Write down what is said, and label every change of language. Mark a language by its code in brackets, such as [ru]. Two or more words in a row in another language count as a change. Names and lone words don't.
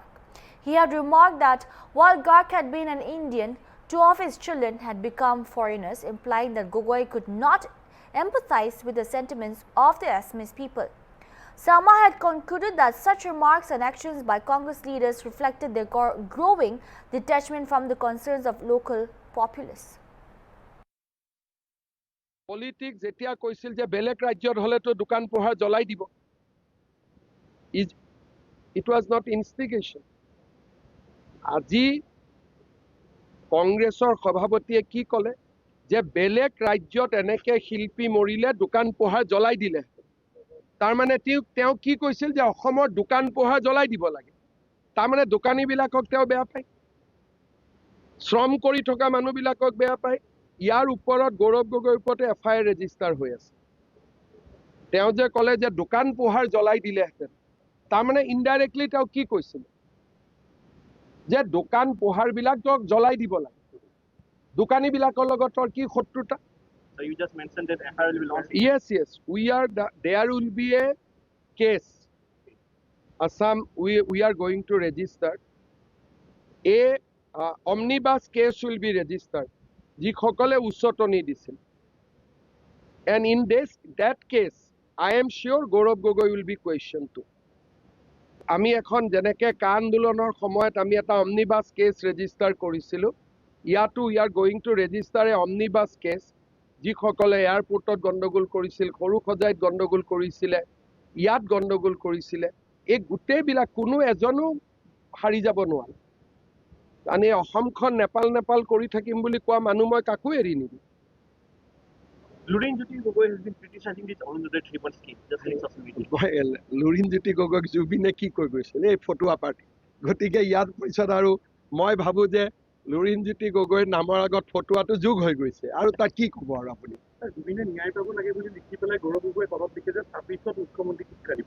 [en] He had remarked that while Garg had been an Indian, two of his children had become foreigners, implying that Gogoi could not empathize with the sentiments of the Assamese people. Sarma had concluded that such remarks and actions by Congress leaders reflected their growing detachment from the concerns of local populace. [as] Politics যেতিয়া কৈছিল যে বেলেগ ৰাজ্যত হলেতো দোকান পোহাৰ জ্বলাই দিব, [en] it was not instigation. [as] আজি কংগ্ৰেছৰ সভাপতিয়ে কি ক'লে যে বেলেগ ৰাজ্যত এনেকে শিল্পী মৰিলে দোকান পোহাৰ জ্বলাই দিলে, তাৰ মানে তেওঁ কি কৈছিল যে অসমৰ দোকান পোহাৰ জ্বলাই দিব লাগে, তাৰ মানে দোকানীবিলাকক তেওঁ বেয়া পায়, শ্ৰম কৰি থকা মানুহবিলাকক বেয়া পায়। ইয়াৰ ওপৰত গৌৰৱ গগৈৰ ওপৰতে [en] FIR register [as] হৈ আছে। তেওঁ যে ক'লে যে দোকান পোহাৰ জ্বলাই দিলেহেঁতেন, তাৰমানে ইনডাইৰেক্টলি তেওঁ কি কৈছিল যে দোকান পোহাৰবিলাকক জ্বলাই দিব লাগে, দোকানীবিলাকৰ লগত কি শত্ৰুতা? [en] So you just mentioned that FIR will be launched. Yes, there will be a case. Assam, we are going to register a omnibus case will be registered. [as] যিসকলে উচ্চতনি দিছিল, [en] and in that case I am sure Gaurav Gogoi will be questioned too. [as] আমি এখন যেনেকে কা আন্দোলনৰ সময়ত আমি এটা [en] omnibus case register [as] কৰিছিলো, ইয়াতো [en] we are going to register a omnibus case [as] যিসকলে এয়াৰপোৰ্টত গণ্ডগোল কৰিছিল, সৰু সজাইত গণ্ডগোল কৰিছিলে, ইয়াত গণ্ডগোল কৰিছিলে, এই গোটেইবিলাক কোনো এজনো হাৰি যাব নোৱাৰে। আমি অসমখন নেপাল কৰি থাকিম বুলি কোৱা মানুহ মই কাকো এৰি নিদিম। [en] Lurinjyoti Gogoi has been criticizing this Arundhati treatment scheme just in social media. [as] লুৰিণজ্যোতি গগৈক জুবিনে কি কৈ গৈছিল এই ফটুৱা পাৰ্টি, গতিকে ইয়াৰ পিছত আৰু মই ভাবো যে লুৰিণজ্যোতি গগৈৰ নামৰ আগত ফটুৱাটো যোগ হৈ গৈছে, আৰু তাক কি ক'ব আৰু আপুনি? জুবিনে ন্যায় পাব লাগে বুলি লিখি পেলাই গৌৰৱ গগৈয়ে তলত লিখে যে 26ত মুখ্যমন্ত্ৰী শিক্ষা দিব।